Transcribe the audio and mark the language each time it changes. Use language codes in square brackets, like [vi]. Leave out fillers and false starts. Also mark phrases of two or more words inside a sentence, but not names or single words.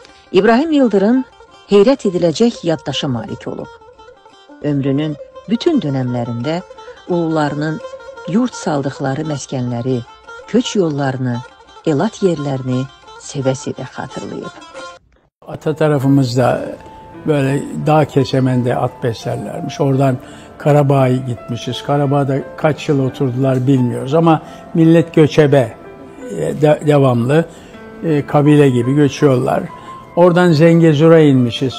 [az] İbrahim Yıldırım heyrət ediləcək yaddaşa malik olub. Ömrünün bütün dönəmlərində ulularının yurt saldıqları məskənləri, köç yollarını, elat yerlərini sevə-sevə xatırlayıb. [tr] Ata tarafımızda böyle dağ kesemende at beslerlermiş. Oradan Karabağ'a gitmişiz. Karabağ'da kaç yıl oturdular bilmiyoruz ama millet göçebe, devamlı kabile gibi göçüyorlar. Oradan Zengezur'a inmişiz.